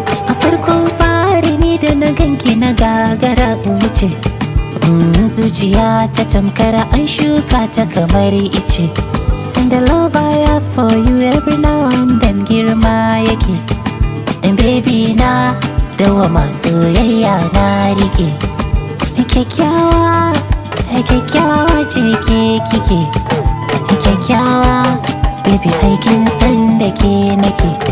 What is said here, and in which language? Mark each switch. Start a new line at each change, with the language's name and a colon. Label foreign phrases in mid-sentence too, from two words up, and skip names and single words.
Hausa: A farkon fari ni da na ganki na gagara in wuce. Mm, zuciya ta tamkar an shuka ta kamar ice.
English: And the love I have for you every now and then
Hausa: girma yake. And baby na, dawama soyayya na rike. Kyakkyawa, kyakkyawa ce ke kike. Kyakkyawa, baby, ai kin san da ke nake.